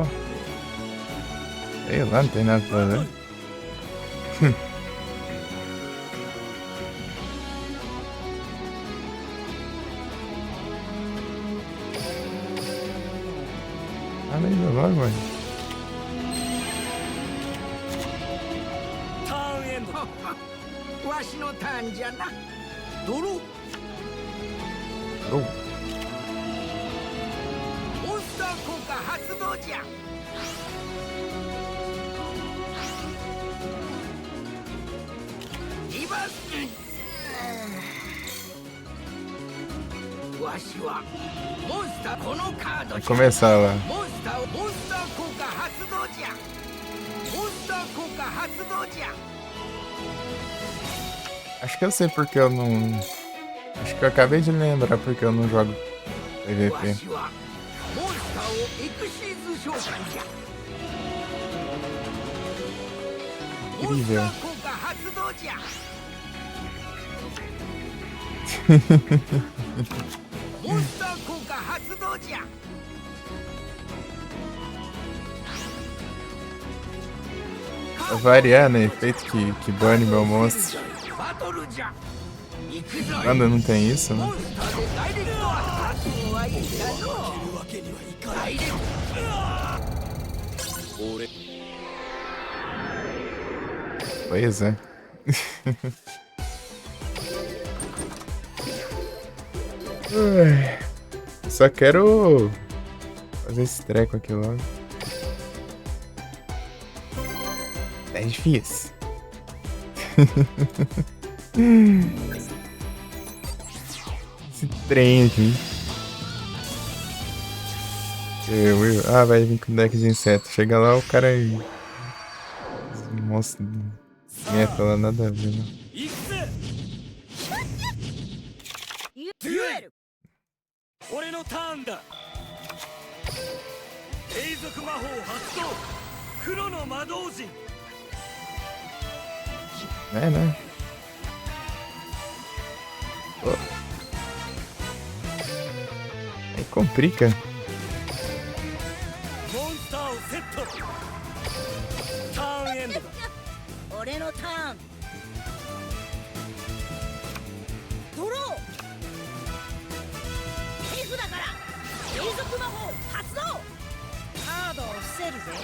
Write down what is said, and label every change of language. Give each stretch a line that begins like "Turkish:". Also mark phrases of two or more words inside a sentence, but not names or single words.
Portuguese: Sei lá, não tem nada pra fazer. Ah, nem logo, mano.
Japanese: ターンエンド。わしのターンじゃな。ドロー。
Portuguese: Oh,
Japanese: モンスター効果発動じゃ。リバース。わしはモンスターこのカード
Portuguese: vai
Japanese: じゃ。
Portuguese: começar lá.
Japanese: モンスター効果発動じゃ。モンスター効果発動じゃ。
Portuguese: Acho que eu sei porque eu não. Acho que eu acabei de lembrar porque eu não jogo
Japanese: わ
Portuguese: PVP.
Japanese: しはモンスターをエクシーズ召喚じゃ。モンスター効果発動じゃ。モンスター効果発動じゃ。
Portuguese: Pra variar, né? Efeito que bane meu monstro.
Japanese: バトルじゃ。行くぞい。
Portuguese: Quando não tem isso,
Japanese: モ
Portuguese: né?
Japanese: ンスターでダイレクトアタックはいいだろう。ダイレクト。
Portuguese: Pois é. Ai, só quero fazer esse treco aqui logo. 10 dias. Esse trem aqui. Ah, vai vir com deck de inseto. Chega lá, o cara aí. Monstro. Meta lá, nada a ver, né?
Japanese: 行くぜデュエル俺のターンだ永続魔法発動黒の魔導陣
Portuguese: É, né? Oh. Aí complica.
Japanese: モンスターをセットターンエンドだ俺のターンドロー手札から永続魔法発動カードを伏せるぜ